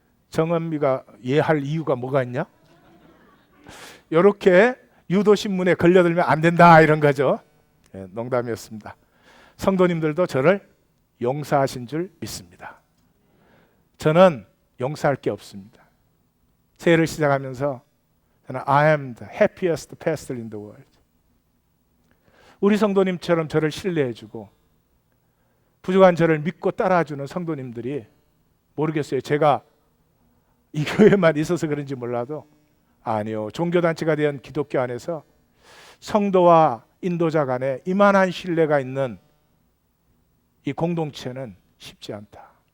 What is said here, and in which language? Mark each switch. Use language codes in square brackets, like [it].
[ko] 정은미가 이해할 이유가 뭐가 있냐? 이렇게 유도신문에 걸려들면 안 된다 이런 거죠. 네, 농담이었습니다. 성도님들도 저를 용서하신 줄 믿습니다. 저는 용서할 게 없습니다. 새해를 시작하면서 저는 [en] I am the happiest pastor in the world. [ko] 우리 성도님처럼 저를 신뢰해주고 부족한 저를 믿고 따라주는 성도님들이 모르겠어요. 제가 이 교회만 있어서 그런지 몰라도 아니요. 종교단체가 된 기독교 안에서 성도와 인도자 간에 이만한 신뢰가 있는 이 공동체는 쉽지 않다.